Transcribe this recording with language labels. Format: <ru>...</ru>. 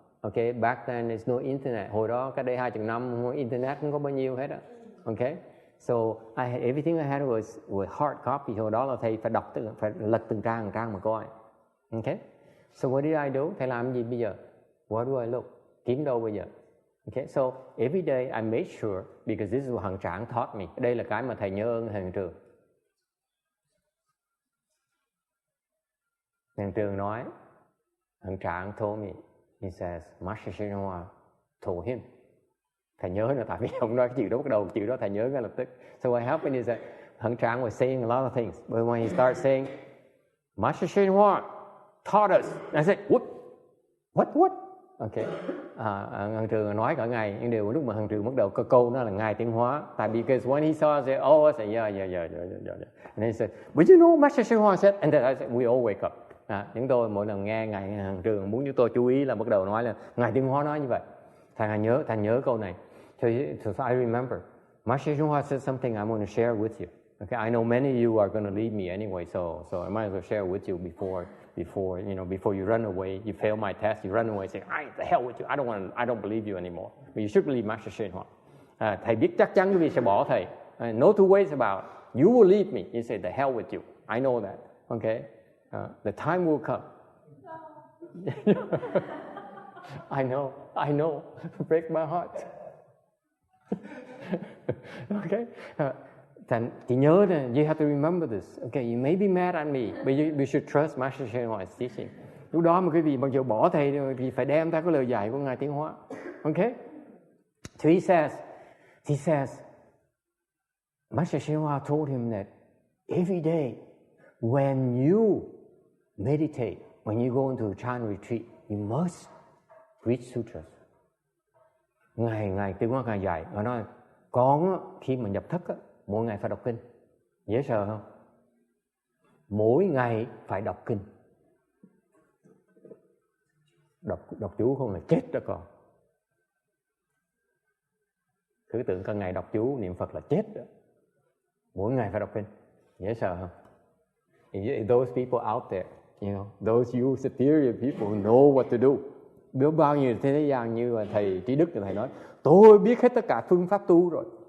<en>Okay, back then there's no internet.</en> <vi>Hồi đó cách đây 20 năm internet không có bao nhiêu hết á.</vi> <en>Okay, so everything I had was hard copy.</en> <vi>Hồi đó là thầy phải lật từng trang mà coi.</vi> <en>Okay, so what did I do?</en> <vi>Thầy làm gì bây giờ?</vi> <en>Where do I look?</en> <vi>Kiếm đâu bây giờ?</vi> <en>Okay, so every day I made sure, because this is what Hằng Trạng taught me.</en> <vi>Đây là cái mà thầy nhớ ơn Hằng Trường. Hằng Trường nói,</vi> <en>Hằng Trạng told me, he says, Master Shen Hoa told him.</en> <vi>Thầy nhớ là tại vì ông nói cái chữ đó bắt đầu, chữ đó thầy nhớ ngay lập tức.</vi> <en>So what happened is that Hằng Trạng was saying a lot of things, but when he started saying, Master Shen Hoa taught us, I said, what? Okay.</en> <vi>Hằng Trường nói cả ngày, nhưng điều lúc mà Hằng Trường bắt đầu câu nó là Ngài Tiến Hóa. Tại</vi> <en>because when he saw, I said, I said, yeah. And he said, but you know, Master Shen Hoa said, and then I said, we all wake up.</en> <vi>Chúng tôi mỗi lần nghe Ngài Hằng Trường muốn chúng tôi chú ý là bắt đầu nói là Ngài Tiến Hóa nói như vậy. Thầy nhớ câu này.</vi> <en>So I remember, Master Shen Hoa said something I'm going to share with you. Okay, I know many of you are going to leave me anyway, so I might as well share with you before you run away, you fail my test, you run away, say, the hell with you, I don't believe you anymore. But you should believe Master Shen Hoa.</en> <vi>Thầy biết chắc chắn quý vị sẽ bỏ thầy.</vi> <en>No two ways about it. You will leave me. You say, the hell with you. I know that. Okay? The time will come. I know. Break my heart. Okay?</en> <vi>Thành chị nhớ nè,</vi> <en>you have to remember this. Okay, you may be mad at me, but you should trust Master Shen Hua's teaching.</en> <vi>Lúc đó mà quý vị mặc dù bỏ thầy thì phải đem ra cái lời dạy của Ngài Tiến Hóa.</vi> <en>Okay? So he says, Master Shen Hua told him that every day when you meditate, when you go into a Chan retreat, you must read sutras.</en> <vi>Ngài Tiến Hóa Ngài dạy, Ngài nói, con khi mà nhập thất, mỗi ngày phải đọc kinh. Dễ sợ không? Mỗi ngày phải đọc kinh. Đọc chú không là chết đó con. Cứ tưởng cả ngày đọc chú niệm Phật là chết đó. Mỗi ngày phải đọc kinh. Dễ sợ không?</vi> <en>Those people out there, you know, those you superior people who know what to do.</en> <vi>Biết bao nhiêu thế gian như là thầy Trí Đức thầy nói, tôi biết hết tất cả phương pháp tu rồi.</vi>